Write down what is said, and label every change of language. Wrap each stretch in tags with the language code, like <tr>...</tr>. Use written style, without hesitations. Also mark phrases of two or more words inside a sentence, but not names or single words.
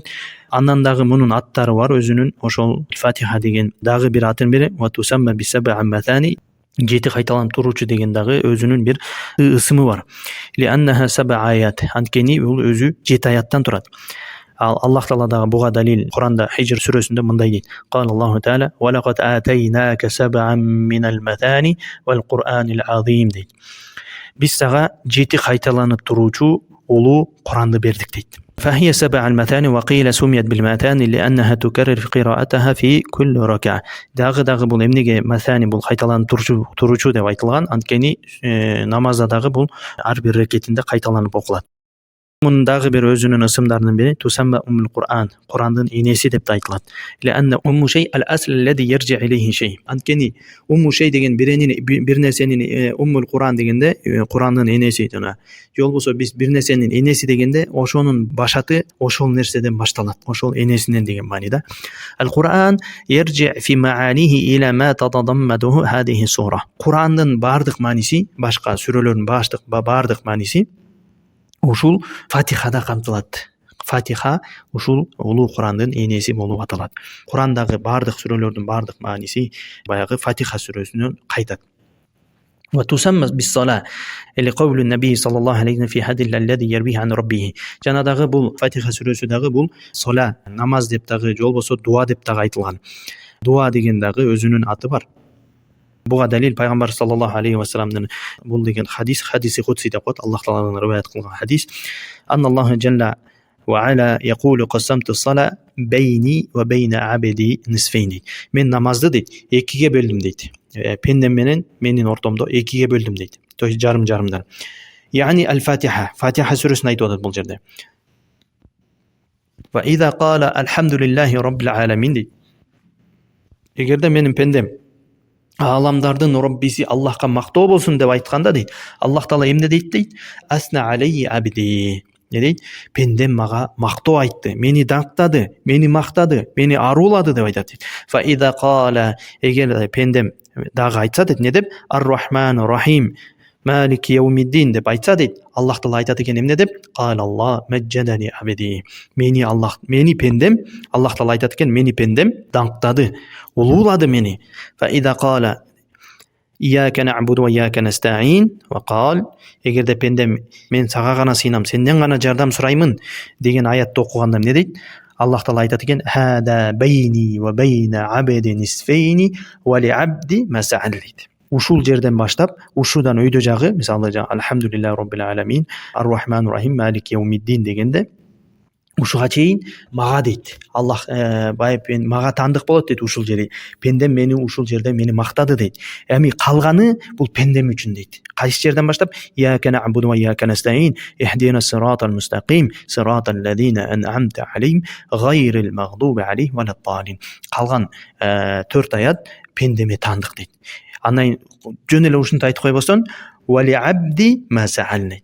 <ky>Андан дагы мунун аттары бар өзүнүн, ошол Фатиха деген дагы бир атын бири,</ky> <ar>وتسمى بالسبع المثاني.</ar> <ky>Жети кайталанып туруучу деген дагы өзүнүн бир ысымы бар.</ky> <ar>لأنها سبع آيات.</ar> <ky>Анткени бул өзү 7 аяттан турат. Аллах таала дагы буга далил Куранда Хижр сүрөсүндө мындай дейт:</ky> <ar>قال الله تعالى: "ولقد آتيناك سبعا من المثاني والقرآن العظيم" дейт.</ar> <ky>Биз сага 7 кайталанып туруучу улуу Куранды бердик дейт.</ky> <ar>فهي سبع المثاني وقيل سميت بالمثاني لأنها تكرر في قراءتها في كل ركعة.</ar> <ky>Дагы бул эмнеге маthani бул кайталанып туручу деп айтылган? Анткени намазда дагы бул ар бир рекетинде кайталанып окулат. Мунун дагы бир өзүнүн ысымдарынын бири</ky> <ar>تسمى أم القرآن,</ar> <ky>Курандын энеси деп айтылат.</ky> <ar>لأن أم الشيء الأصل الذي يرجع إليه الشيء.</ar> <ky>Анткени</ky> <ar>أم الشيء</ar> <ky>деген бир нерсенин</ky> <ar>أم القرآن</ar> <ky>дегенде Курандын энеси жана. Же болбосо биз бир нерсенин энеси дегенде ошонун башаты ошол нерседен башталат. Ошол энесинен деген маанида.</ky> <ar>القرآن يرجع في معانيه إلى ما تتضمنه هذه السورة.</ar> <ky>Курандын бардык мааниси, башка сүрөлөрдүн бардык мааниси ушул Фатихада камтылат. Фатиха ушул улуу Курандын энеси болуп аталат. Курандагы бардык сүрөлөрдүн бардык мааниси баягы Фатиха сүрөсүнөн кайтат.</ky> <ar>وتسمى بالصلاة لقول النبي صلى الله عليه في هذا الذي يرويه عن ربه.</ar> <ky>Жана дагы бул Фатиха сүрөсү дагы бул сала, намаз деп дагы, же болбосо дуа деп дагы айтылган. Дуа деген дагы өзүнүн аты бар. Буга далил пайгамбар</ky> <ar>صلى الله عليه</ar> <ky>вассаламдын бул деген</ky> <ar>حديث قدسي</ar> <ky>деп коет, Аллах тааладан риваят кылган хадис.</ky> <ar>الله جل وعلا يقول قسمت الصلاة بيني وبين عبدي نصفين.</ar> <ky>Мен намазды дейт, экиге бөлдүм дейт. Пендем менен менин ортомдо экиге бөлдүм дейт.</ky> <ru>То есть</ru> <ky>жарым-жарымдан. Яни al-Fatiha, Fatiha сүрөсүн айтып атат бул жерде.</ky> <ar>وإذا قال الحمد لله رب العالمين дейт.</ar> <ky>Эгерде менин пендем аламдардын Роббиси Аллахка мактоо болсун деп айтканда дейт, Аллах таала эмне дейт?</ky> <ar>أثنى علي عبدي.</ar> <ky>Не дейт? Пендем мага мактоо айтты, мени даңктады, мени мактады, мени арулады деп айтат дейт.</ky> <ar>فإذا قال,</ar> <ky>эгер пендем дагы айтса дейт, не деп?</ky> <ar>الرحمن الرحيم مالك يوم الدين</ar> <ky>деп айтса дейт, Аллах таала айтат экен эмне деп?</ky> <ar>قال الله مجدني عبدي.</ar> <ky>Мени пендем, Аллах таала айтат экен, мени пендем даңктады, улуулады мени.</ky> <ar>فإذا قال إياك نعبد وإياك نستعين وقال,</ar> <ky>эгерде пендем мен сага гана сыйынам, сенден гана жардам сураймын деген аятты окуганда эмне дейт? Аллах таала айтат экен,</ky> <ar>هذا بيني وبين عبدي نصفين ولعبدي ما سأل дейт.</ar> <ky>Ушул жерден баштап, ушудан өйдө жагы, мисалы</ky> <ar>الحمد لله رب العالمين الرحمن الرحيم مالك يوم الدين</ar> <ky>дегенде ушуга чейин мага дейт. Аллах мага тандык болот дейт ушул жери. Пендем мени ушул жерде мени мактады дейт. Эми калганы бул пендем үчүн дейт. Кайсы жерден баштап?</ky> <ar>إياك نعبد وإياك نستعين اهدنا الصراط المستقيم صراط الذين أنعمت عليهم غير المغضوب عليهم ولا الضالين.</ar> <ky>Калган 4 аят пендеме тандык дейт. Анан жөн эле ушинтип айтып койбостон</ky> <ar>ولعبدي ما سألني.</ar>